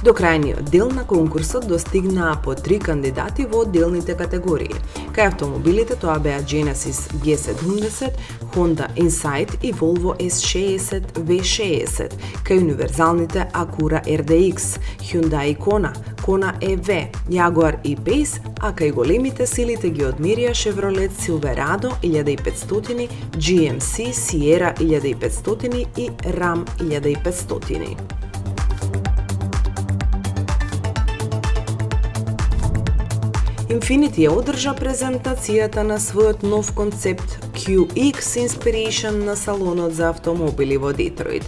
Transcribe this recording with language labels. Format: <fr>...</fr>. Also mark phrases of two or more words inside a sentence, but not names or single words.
<mk>До крајниот дел на конкурсот достигнаа по 3 кандидати во одделните категории. Кај автомобилите тоа беа Genesis G70, Honda Insight и Volvo S60 V60, кај универзалните Acura RDX, Hyundai Kona, Kona EV, Jaguar E-Pace, а кај големите силите ги одмерија Chevrolet Silverado 1500, GMC Sierra 1500 и Ram 1500. Infiniti ја одржа презентацијата на својот нов концепт QX Inspiration на салонот за автомобили во Детройт.</mk>